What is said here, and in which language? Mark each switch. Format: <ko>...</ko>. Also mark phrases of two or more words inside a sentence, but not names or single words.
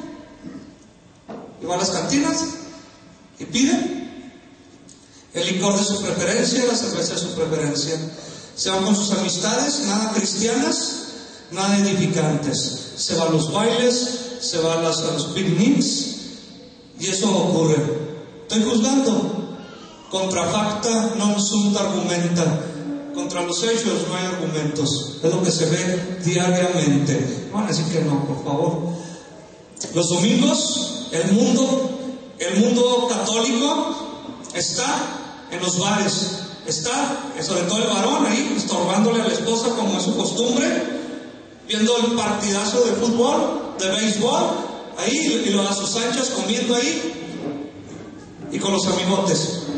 <es>Y va a las cantinas y pide el licor de su preferencia, la cerveza de su preferencia. Se van con sus amistades, nada cristianas, nada edificantes. Se va a los bailes, se va a los picnics, y eso ocurre. Estoy juzgando.</es> <la>Contra facta non sunt argumenta.</la> <es>Contra los hechos no hay argumentos. Es lo que se ve diariamente. Van a decir que no, por favor. Los domingos, el mundo católico está en los bares. Está, sobre todo el varón ahí, estorbándole a la esposa como es su costumbre, viendo el partidazo de fútbol, de béisbol, ahí, y lo a sus anchas comiendo ahí, y con los amigotes.</es>